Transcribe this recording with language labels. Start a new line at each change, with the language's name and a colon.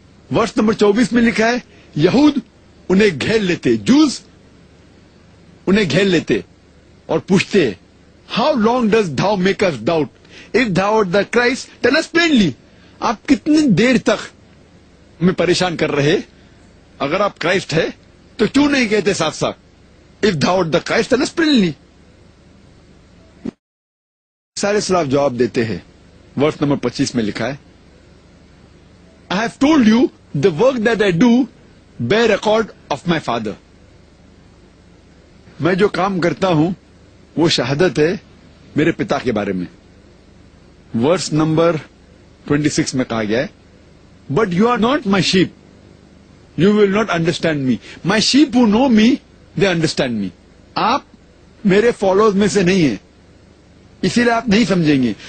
Hindi: Verse number 24 में लिखा है, यहूद उन्हें घेर लेते, जूस उन्हें घेर लेते और पूछते,
English: How long does thou make us doubt, if thou are the Christ tell us plainly.
Hindi: आप कितनी देर तक हमें परेशान कर रहे, अगर आप क्राइस्ट है तो क्यों नहीं कहते साफ साफ,
English: If thou are the Christ tell us plainly.
Hindi: सारे सलाफ जवाब देते हैं. वर्स नंबर 25 में लिखा है,
English: I have told you the work that I do bear record of my father.
Hindi: मैं जो काम करता हूं वो शहादत है मेरे पिता के बारे में. वर्स नंबर 26 में कहा गया है,
English: But you are not my sheep, you will not understand me. My sheep who know me they understand me.
Hindi: आप मेरे फॉलोअर्स में से नहीं है, इसीलिए आप नहीं समझेंगे.